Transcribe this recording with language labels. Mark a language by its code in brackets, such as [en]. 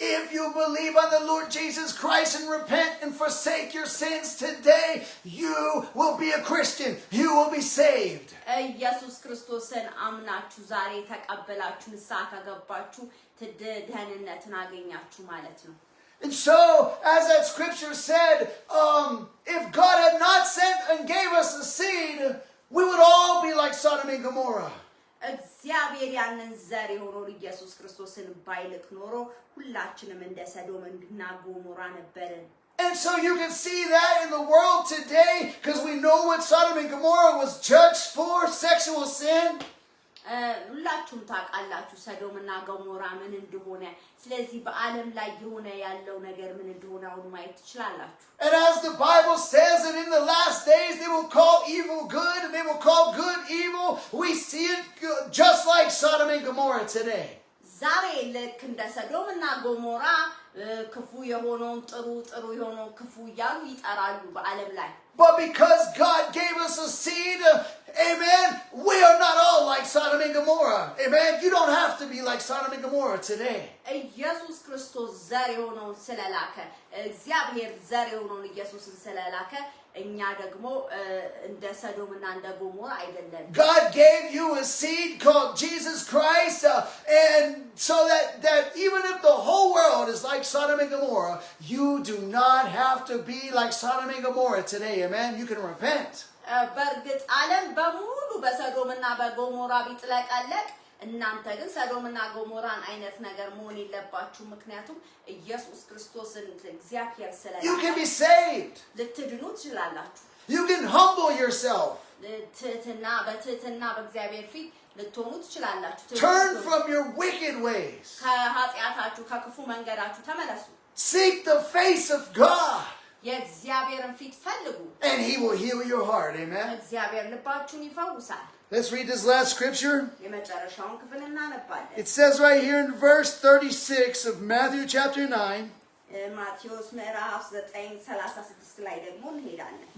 [en] If you believe on the Lord Jesus Christ and repent and forsake your sins today, you will be a Christian. You will be saved. [am] ኢየሱስ ክርስቶስን አምናችሁ ዛሬ ተቀበላችሁ ንስሐ ከገባችሁ ደህንነትን አገኛችሁ ማለት ነው። [en] And so, as that scripture said, if God had not sent and gave us a seed, we would all be like Sodom and Gomorrah. [am] እግዚአብሔር ያንን ዘር የሆነውን ኢየሱስ ክርስቶስን ባይልክ ኖሮ ሁላችንም እንደ ሰዶምና ጎሞራ ነበርን። [en] And so you can see that in the world today, because we know what Sodom and Gomorrah was judged for, sexual sin. [am] ሁላችሁም ታውቃላችሁ ሰዶምና ገሞራ ምን እንደሆነ። ስለዚህ በዓለም ላይ የሆነ ያለው ነገር ምን እንደሆነ አሁን ማየት ትችላላችሁ። [en] And as the Bible says that in the last days they will call evil good and they will call good evil, we see it just like Sodom and Gomorrah today. [am] ዛሬ ልክ እንደ ሰዶምና ገሞራ ክፉ የሆነውን ጥሩ ጥሩ የሆነውን ክፉ እያሉ ይጠራሉ በዓለም ላይ። [en] But because God gave us a seed, amen, we are not all like Sodom and Gomorrah. Amen. You don't have to be like Sodom and Gomorrah today. [am] ኢየሱስ ክርስቶስ ዘር የሆነውን ስለላከ እግዚአብሔር ዘር የሆነውን ኢየሱስን ስለላከ እኛ ደግሞ እንደ ሰዶምና እንደ ገሞራ አይደለም። [en] God gave you a seed called Jesus Christ, and so that even if the whole world is like Sodom and Gomorrah, you do not have to be like Sodom and Gomorrah today. Amen. You can repent. [am] በእርግጥ ዓለም በሙሉ በሰዶምና በገሞራ ቢጥለቀለቅ እናንተ ግን ሰዶምና ገሞራን አይነት ነገር መሆን የለባችሁ። ምክንያቱም ኢየሱስ ክርስቶስን እግዚአብሔር ስለላከ [en] You can be saved. [am] ልትድኑ ትችላላችሁ። [en] You can humble yourself. [am] በትህትና በእግዚአብሔር ፊት ልትሆኑ ትችላላችሁ። [en] Turn from your wicked ways. [am] ከኃጢአታችሁ ከክፉ መንገዳችሁ ተመለሱ። [en] Seek the face of God. [am] የእግዚአብሔርን ፊት ፈልጉ። [en] And he will heal your heart. Amen. [am] እግዚአብሔር ልባችሁን ይፈውሳል። [en] Let's read this last scripture. [am] የመጨረሻውን ክፍል እናነባለን። [en] It says right here in verse 36 of Matthew chapter 9. [am] ማቴዎስ ምዕራፍ 9:36 ላይ ደግሞ እንሄዳለን።